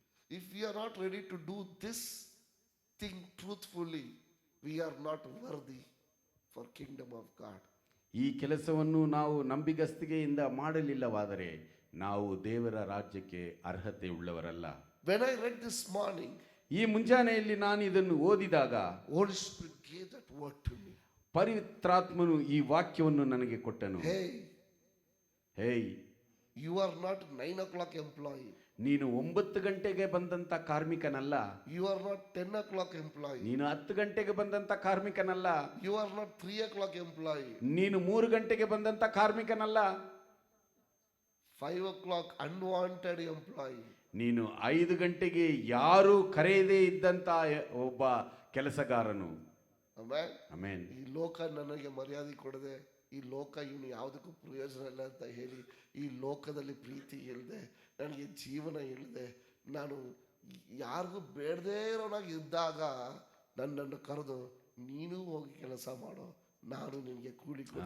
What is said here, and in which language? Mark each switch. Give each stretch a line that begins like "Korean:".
English: If we are not ready to do this thing truthfully, we are not worthy for kingdom of God.
Kannada: ಈ ಕೆಲಸವನ್ನು ನಾವು ನಂಬಿಗಸ್ತಿಕೆಯಿಂದ ಮಾಡಲಿಲ್ಲವಾದರೆ ನಾವು ದೇವರ ರಾಜ್ಯಕ್ಕೆ ಅರ್ಹತೆ ಉಳ್ಳವರಲ್ಲ.
English: when I read this morning,
Kannada: ಈ ಮುಂಜಾನೆಯಲ್ಲಿ ನಾನು ಇದನ್ನು ಓದಿದಾಗ,
English: Holy Spirit gave that word to me.
Kannada: ಪವಿತ್ರಾತ್ಮನು ಈ ವಾಕ್ಯವನ್ನು ನನಗೆ ಕೊಟ್ಟನು.
English: Hey, you are not 9 o'clock employee.
Kannada: ನೀನು 9 ಗಂಟೆಗೆ ಬಂದಂತ ಕಾರ್ಮಿಕನಲ್ಲ.
English: You are not 10 o'clock employee.
Kannada: ನೀನು 10 ಗಂಟೆಗೆ ಬಂದಂತ ಕಾರ್ಮಿಕನಲ್ಲ.
English: You are not 3 o'clock employee.
Kannada: ನೀನು 3 ಗಂಟೆಗೆ ಬಂದಂತ ಕಾರ್ಮಿಕನಲ್ಲ.
English: 5 o'clock unwanted employee.
Kannada: ನೀನು 5 ಗಂಟೆಗೆ ಯಾರು ಕರೆಯದೇ ಇದ್ದಂತ ಒಬ್ಬ ಕೆಲಸಗಾರನು. ಆಮೆನ್. ಈ ಲೋಕ ನನಗೆ ಮರ್ಯಾದೆ ಕೊಡದೆ, ಈ ಲೋಕ ಇವನು ಯಾವುದಕ್ಕೂ ಪ್ರಯೋಜನ ಇಲ್ಲ ಅಂತ ಹೇಳಿ, ಈ ಲೋಕದಲ್ಲಿ ಪ್ರೀತಿ ಇಲ್ಲದೆ, ನನಗೆ ಜೀವನ ಇಲ್ಲದೆ, ನಾನು ಯಾರಿಗೂ ಬೇಡದೇ ಇರೋನಾಗಿ ಇದ್ದಾಗ ನನ್ನನ್ನು ಕರೆದು ನೀನು ಹೋಗಿ ಕೆಲಸ ಮಾಡೋ, ನಾನು ನಿನಗೆ ಕೂಲಿ ಕೊಡ್ತೀನಿ.